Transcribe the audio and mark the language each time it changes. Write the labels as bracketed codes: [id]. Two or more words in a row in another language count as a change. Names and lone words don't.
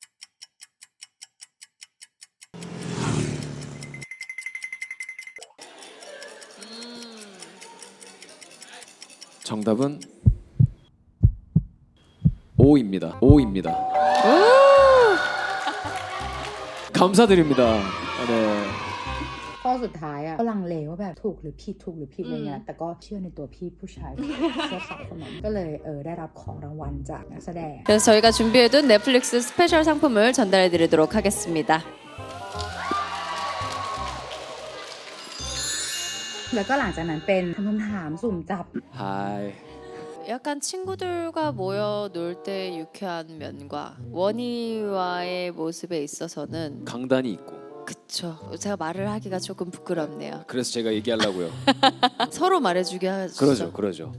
[ko] 정답은 O입니다. O입니다. 감사드립니다. 네. [th] ข้อสุดท้ายอะก็ลังเลว่าแบบถูกหรือผิดอะไรเงี้ยแต่ก็เชื่อในตัวพี่ผู้ชายเสื้อขาวคนนั้นก็เลยได้รับของรางวัลจากนักแสดง [ko] 그래서 저희가 준비해둔 넷플릭스 스페셜 상품을 전달해 드리도록 하겠습니다. [th] แล้วก็หลังจากนั้นเป็นทำคำถามสุ่มจับ [ko] 하이. 약간 친구들과 모여 놀 때 유쾌한 면과 원희와의 모습에 있어서는 강단이 있고. 그쵸. 제가 말을 하기가 조금 부끄럽네요. 그래서 제가 얘기하려고요. 서로 말해주게 하죠. 그러죠.